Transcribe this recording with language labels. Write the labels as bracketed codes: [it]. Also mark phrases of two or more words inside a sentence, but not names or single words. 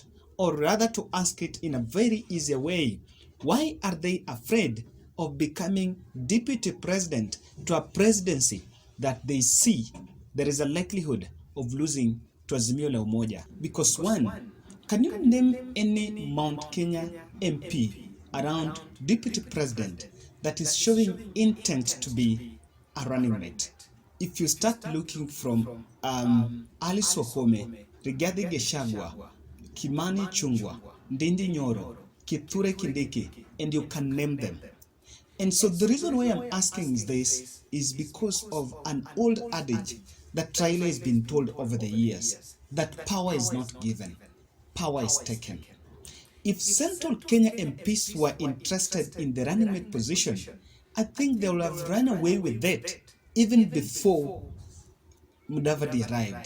[en] Or rather, to ask it in a very easy way, why are they afraid of becoming deputy president to a presidency that they see there is a likelihood of losing to Azimio la Umoja? Because one, can you name any Mount Kenya MP around deputy president that is showing intent to be a running mate? If you start looking from Alice Wahome, Rigathi Gachagua, Kimani Chungwa, Ndindi Nyoro, Kithure Kindiki, and you can name them. And so the reason why I'm asking this is because of an old adage that Raila has been told over the years, that power is not given, power is taken. If central Kenya MPs were interested in the running mate position, I think they would have run away with it even before Mudavadi arrived.